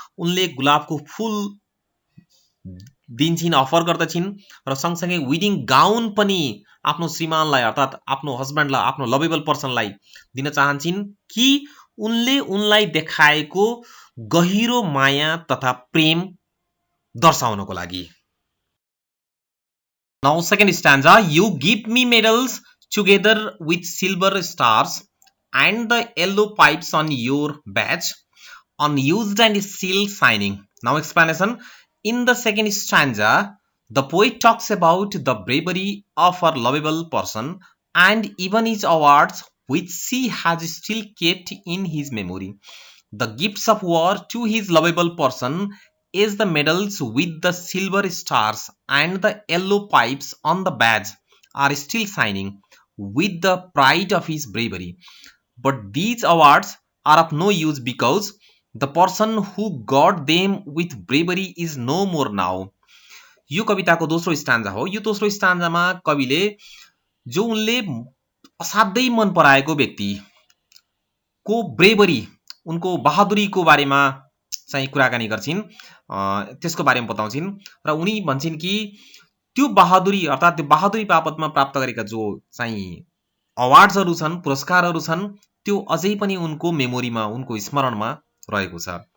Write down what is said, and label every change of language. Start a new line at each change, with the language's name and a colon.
Nepali: उनले गुलाबको फूल दिन्छिन्, अफर गर्दछिन् र सँगसँगै वेडिङ गाउन पनि आफ्नो श्रीमानलाई अर्थात् आफ्नो हस्बन्डलाई, आफ्नो लभेबल पर्सनलाई दिन चाहन्छिन् कि उनले उनलाई देखाएको गहिरो माया तथा प्रेम दर्शाउनको लागि।
English: Now second stanza, you give me medals together with silver stars and the yellow pipes on your badge, unused and still shining. Now explanation. In the second stanza, the poet talks about the bravery of her lovable person and even his awards which she has still kept in his memory. The gifts of war to his lovable person is the medals with the silver stars and the yellow pipes on the badge are still shining with the pride of his bravery. But these awards are of no use because the person who got them with bravery is no more now.
Nepali: यो कविताको दोस्रो स्टान्जा हो। यो दोस्रो स्टान्जामा कविले जो उनले असाध्यै मन पराएको व्यक्तिको ब्रेभरी, उनको बहादुरीको बारेमा चाहिँ कुराकानी गर्छिन्, त्यसको बारेमा बताउँछिन् र उनी भन्छिन् कि त्यो बहादुरी अर्थात् त्यो बहादुरी बापतमा प्राप्त गरेका जो चाहिँ अवार्ड्सहरू छन्, पुरस्कारहरू छन्, त्यो अझै पनि उनको मेमोरीमा, उनको स्मरणमा रहेको छ।